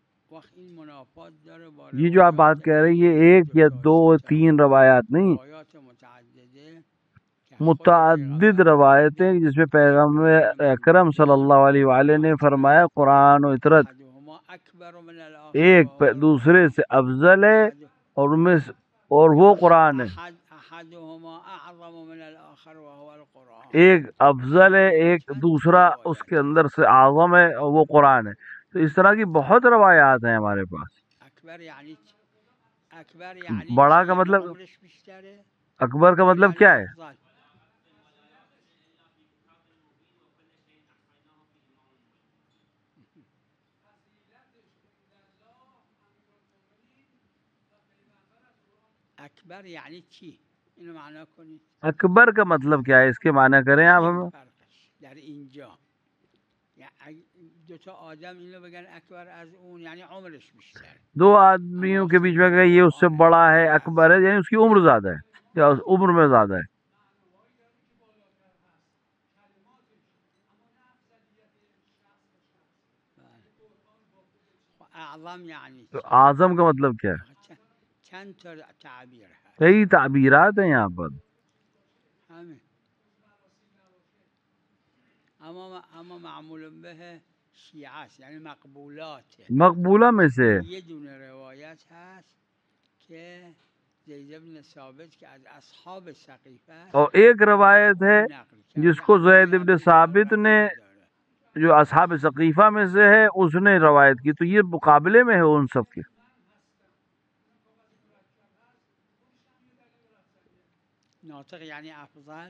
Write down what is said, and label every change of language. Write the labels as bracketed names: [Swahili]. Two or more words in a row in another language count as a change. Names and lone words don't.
[Persian] وقت این منافات داره با [Urdu] یہ جو آپ بات کہہ رہے ہیں یہ ایک یا دو تین روایات نہیں، [Persian] روایات متعدده [Urdu] متعدد روایتیں جس میں پیغمبر اکرم [Arabic] صلی اللہ علیہ وآلہ [Urdu] نے فرمایا قرآن و اطرت [Arabic] احدهما اکبر من الاخر [Urdu] ایک [Arabic] وهو [Urdu] دوسرے سے افضل ہے اور ان میں اور وہ قرآن ہے، [Arabic] احدهما اعظم من الاخر وهو القرآن. [Urdu] ایک افضل ہے ایک دوسرا اس کے اندر سے اعظم ہے اور وہ قرآن ہے. تو اس طرح کی بہت روایات ہیں ہمارے پاس. [Persian] اکبر یعنی اکبر یعنی [Urdu] بڑا کا مطلب [Persian] عمرش بیشتر ہے، [Urdu] اکبر کا مطلب کیا ہے؟ [Persian] افضل. اکبر یعنی چی؟ اینو معنا کنید. [Urdu] اکبر کا مطلب کیا ہے، اس کے معنی کریں آپ ہمیں. [Persian] فرقش در اینجا یعنی دو تا آدم اینو بگن اکبر از اون یعنی عمرش بیشتر. [Urdu] دو آدمیوں کے بیچ میں کہ یہ اس سے بڑا ہے اکبر ہے یعنی اس کی عمر زیادہ ہے یا عمر میں زیادہ ہے. [Persian] اعظم یعنی [Urdu] تو اعظم کا مطلب کیا ہے؟ [Persian] چند تا تعبیر ہے، [Urdu] کئی تعبیرات ہیں یہاں پر. [Persian] همین اما معمول به شیعه است یعنی مقبولاته. [Urdu] مقبولہ میں سے [Persian] یه دونه روایت هست که زید بن ثابت که از اصحاب سقیفه است [Urdu] اور ایک روایت ہے جس کو زید بن ثابت نے جو اصحاب ثقیفہ میں سے ہے اس نے روایت کی، تو یہ مقابلے میں ہے ان سب کے. [Persian] ناطق یعنی افضل،